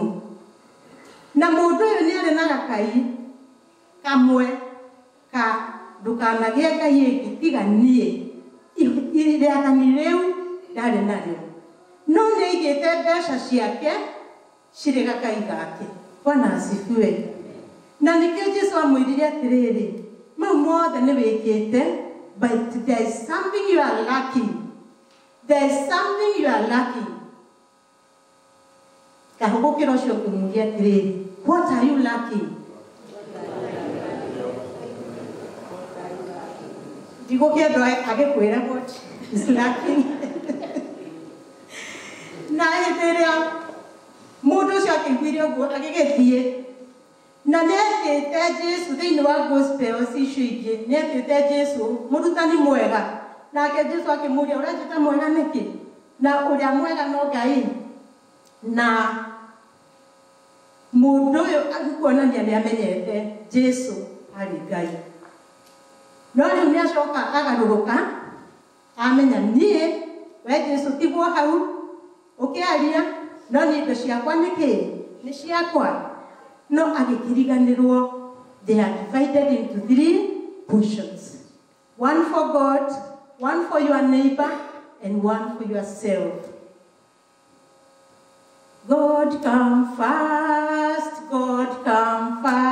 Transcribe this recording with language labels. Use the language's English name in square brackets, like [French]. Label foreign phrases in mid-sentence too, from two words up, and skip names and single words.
[Kikuyu] Na mũndũ ũyũ nĩ arĩ na gakai kamwe ka ndũkanagĩe Ngai ĩngĩ tiga niĩ. Rĩathani rĩu ndarĩ narĩo, no nĩ aigĩte mbeca ciake cirĩ gakai gake. [Swahili] Bwana asifiwe. [Kikuyu] Na nĩkĩo Jesũ amwĩrire atĩrĩrĩ, mau mothe nĩ wĩkĩte, [English] but there is something you are lacking. There is something you are lacking. [Kikuyu] Kahũgũkĩra ũcio ngĩmũũria atĩrĩrĩ, [English] what are you lacking? [Kikuyu] Ndigũkĩenda agĩkwĩra [English] what is lacking. [Kikuyu] Na hĩndĩ ĩrĩa mũndũ ũcio akĩiguire ũguo agĩgĩthiĩ, na nĩ etĩte Jesũ thĩinĩ wa gospels icio ingĩ, nĩ etĩte Jesũ mũrutani mwega. Nake Jesũ akĩmũũria, ũranjĩta mwega nĩkĩ? Na ũrĩa mwega no Ngai. Na mũndũ ũyũ akuonania nĩ amenyete Jesũ arĩ Ngai. No rĩu nĩ acoka agarũrũka, amenya niĩ we Jesũ tigwo hau ũkĩaria, no nĩ indo ciakwa nĩkĩ? Nĩ ciakwa. No agĩkĩriganĩrwo, [English] they are divided into 3 portions. One for God, one for your neighbor, and one for yourself. God come first, God come